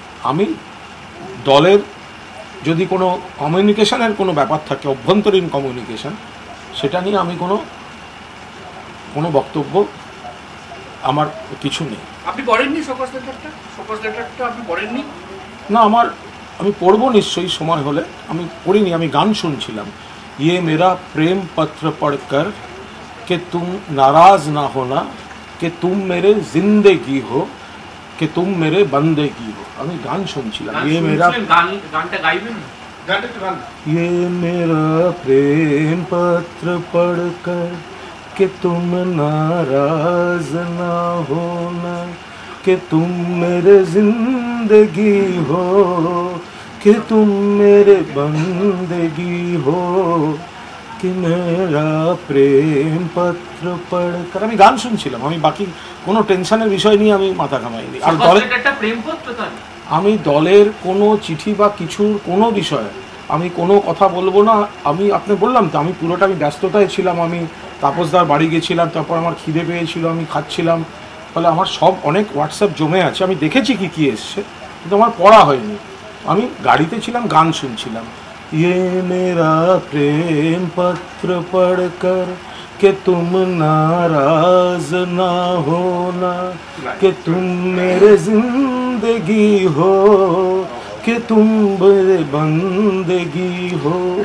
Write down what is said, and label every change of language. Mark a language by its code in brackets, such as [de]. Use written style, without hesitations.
[bn] আমি দলের যদি কোনো কমিউনিকেশনের কোনো ব্যাপার থাকে, অভ্যন্তরীণ কমিউনিকেশন, সেটা নিয়ে আমি কোনো বক্তব্য আমার কিছু নেই। আপনি পড়েননি শোকজ লেটারটা আপনি পড়েননি? না, আমি পড়বো নিশ্চয়ই সময় হলে। আমি পড়িনি, আমি গান শুনছিলাম। [hi] ये मेरा प्रेम पत्र पढ़कर कि तुम नाराज ना होना, कि तुम मेरे जिंदगी हो, कि तुम मेरे बंदगी हो। [bn] আমি গান শুনছিলাম। গানটা গাইবেন? [hi] ये मेरा प्रेम पत्र पढ़कर कि तुम नाराज ना होना, कि तुम मेरे जिंदगी हो, कि तुम मेरे बंदगी हो, कि मेरा प्रेम पत्र पढ़कर। [bn] আমি গান শুনছিলাম। আমি বাকি কোনো টেনশনের বিষয় নিয়ে আমি মাথা ঘামাইনি। আর দলের একটা প্রেম পত্র, আমি দলের কোনো চিঠি বা কিছুর কোনো বিষয়ে আমি কোনো কথা বলবো না। আপনি বললাম তো, আমি পুরোটা ব্যস্ততায় ছিলাম। আমি তাপসদার বাড়ি গেছিলাম, তারপর আমার খিদে পেয়েছিল, আমি খাচ্ছিলাম। ফলে আমার অনেক হোয়াটসঅ্যাপ জমে আছে। আমি দেখেছি কি এসছে, কিন্তু আমার পড়া হয়নি। আমি গাড়িতে ছিলাম, গান শুনছিলাম। [hi] ये मेरा प्रेम पत्र पढ़कर कि तुम नाराज ना होना, कि तुम मेरे जिंदगी हो, कि तुम मेरे बंदगी हो।